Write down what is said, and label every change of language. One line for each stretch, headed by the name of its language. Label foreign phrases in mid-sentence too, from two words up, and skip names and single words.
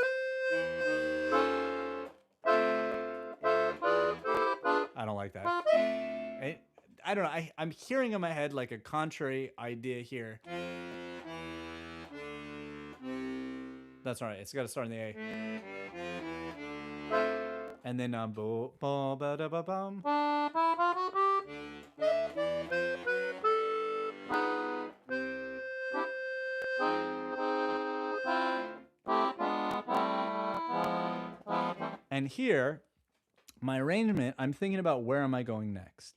English: I don't like that. I don't know. I'm hearing in my head like a contrary idea here. That's all right. It's got to start in the A. And then bo ba ba da ba bum. And here, my arrangement, I'm thinking about where am I going next.